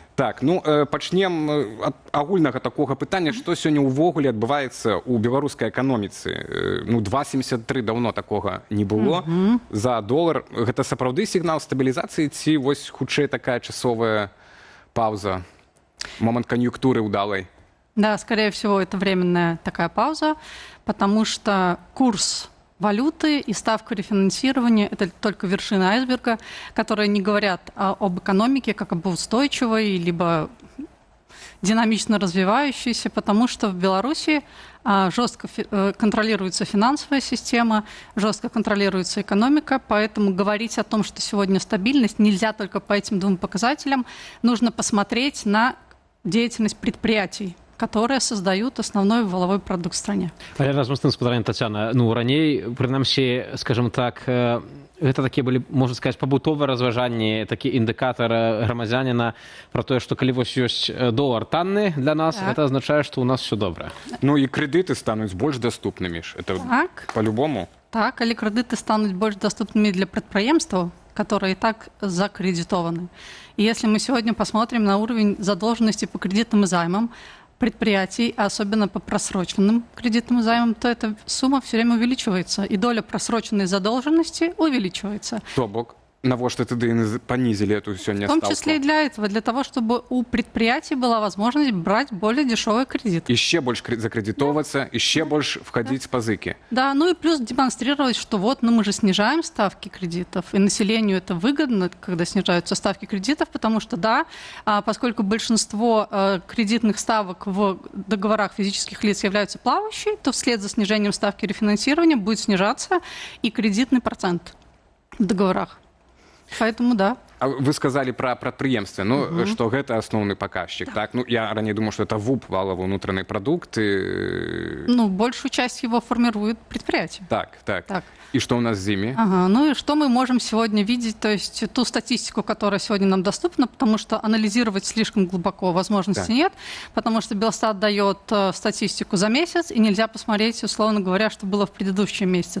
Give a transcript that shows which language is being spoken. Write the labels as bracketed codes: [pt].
[be] Так, пачнем ад агульнага такога пытання, што сёння ўвогуле адбываецца ў беларускай эканоміцы. 2,73 даўно такога не было за долар. Гэта сапраўды сігнал стабілізацыі ці вось хутчэй такая часовая пауза, момент конъюнктуры удалой? [ru] Да, скорее всего, это временная такая пауза, потому что курс валюты и ставка рефинансирования – это только вершина айсберга, которые не говорят об экономике как об устойчивой, либо динамично развивающейся, потому что в Беларуси жестко контролируется финансовая система, жестко контролируется экономика, поэтому говорить о том, что сегодня стабильность, нельзя только по этим двум показателям, нужно посмотреть на деятельность предприятий, которые создают основной валовой продукт в стране. [be] Але разом з тым, спадарня Тацяна, раней, прынамсі, скажем так, гэта такія былі, можна сказаць, пабутовыя разважанні, такі індыкатар грамадзяніна про тое, што калі вось ёсць долар танны для нас, гэта азначае, што ў нас все добра. І крэдыты стануць больш даступнымі ж. [ru] Это по-любому. [be] Так, але крэдыты стануць больш даступнымі для прадпрыемстваў, [ru] которые и так закредитованы. И если мы сегодня посмотрим на уровень задолженности по кредитным и займам предприятий, а особенно по просроченным кредитным займам, то эта сумма все время увеличивается, и доля просроченной задолженности увеличивается. [be] То бок, навошта тады [ru] понизили эту [be] сёння [ru] ставку? В том числе и для этого, для того, чтобы у предприятий была возможность брать более дешевый кредит. Еще больше закредитоваться, еще больше входить в позыки. Да, и плюс демонстрировать, что вот, мы же снижаем ставки кредитов, и населению это выгодно, когда снижаются ставки кредитов, потому что, да, поскольку большинство кредитных ставок в договорах физических лиц являются плавающей, то вслед за снижением ставки рефинансирования будет снижаться и кредитный процент в договорах. Поэтому да. Вы сказали про [be] прадпрыемствы, што гэта асноўны паказчик, так? [ru] Я ранее думал, что это ВУП, валовый внутренний продукт. Большую часть его формирует предприятие. Так. И что у нас с ними? И что мы можем сегодня видеть, то есть ту статистику, которая сегодня нам доступна, потому что анализировать слишком глубоко возможности нет, потому что Белстат дает статистику за месяц, и нельзя посмотреть, условно говоря, что было в предыдущем месяце.